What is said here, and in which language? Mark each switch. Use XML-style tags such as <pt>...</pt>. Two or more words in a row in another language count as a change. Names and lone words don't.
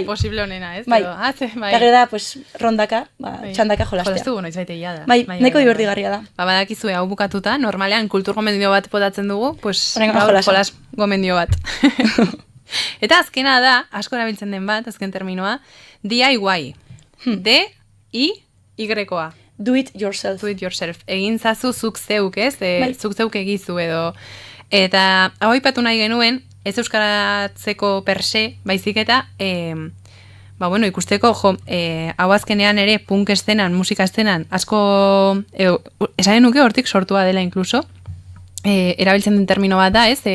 <eu>posible honena, ez? Bai. Bai. Eta gero da, rondaka, Bai. txandaka jolastea. Jolastu noiz baite da. Bai, nahiko divertigarria da. Ba, badakizue hau bukatuta, normalean kultur gomendio bat potatzen dugu, pues Oraingoan gaur jolasa. jolas gomendio bat. Eta azkena da, asko erabiltzen den bat, azken terminoa, DIY. D-I-Y-koa.</eu> <en>Do it yourself. Do it yourself.</en> <eu>Egin zazu zuk zeuk, ez? Bai. Zuk zeuk egizu edo. Eta hau aipatu nahi genuen, ez euskaratzeko</eu> <la>per se,</la> <eu>baizik eta, ikusteko, hau azkenean ere punk estenan, musika estenan, asko, esaren nuke hortik sortua dela inkluso, erabiltzen den termino bat da, ez?</eu>